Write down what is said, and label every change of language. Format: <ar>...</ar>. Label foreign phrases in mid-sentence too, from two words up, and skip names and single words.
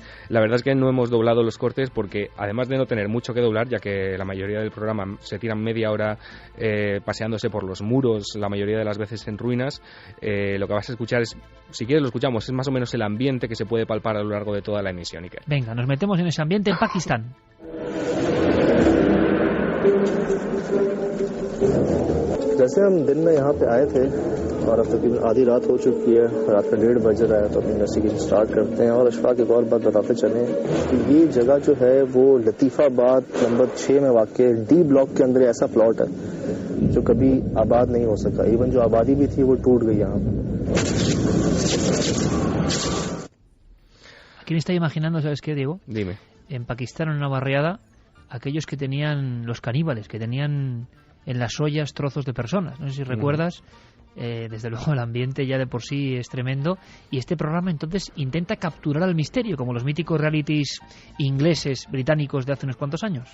<es>La verdad es que no hemos doblado los cortes porque, además de no tener mucho que doblar, ya que la mayoría del programa se tiran media hora paseándose por los muros, la mayoría de las veces en ruinas, lo que vas a escuchar es, si quieres lo escuchamos, es más o menos el ambiente que se puede palpar a lo largo de toda la emisión. Iker. Venga, nos metemos en ese ambiente en Pakistán.</es> <ur>جیسے ہم دن میں یہاں پہ آئے تھے اور اب تقریباً آدھی رات ہو چکی ہے، رات کا 1:30 بج رہا ہے، تو اپنی</ur> <en>investigation start</en> <ur>کرتے ہیں. اور اشفاق ایک اور بات بتاتے چلیں کہ یہ جگہ جو ہے وہ لطیف آباد نمبر 6 میں واقع ڈی بلاک کے اندر ایسا پلاٹ ہے جو کبھی آباد نہیں ہو سکا. ایون جو آبادی بھی تھی وہ ٹوٹ گئی یہاں پر.</ur> <es>Aquí me está imaginando, ¿sabes qué, Diego? Dime. En Pakistán, en una barriada, aquellos que tenían, los caníbales, que tenían en las ollas trozos de personas. No sé si recuerdas, desde luego el ambiente ya de por sí es tremendo, y este programa entonces intenta capturar al misterio, como los míticos realities ingleses, británicos de hace unos cuantos años.</es>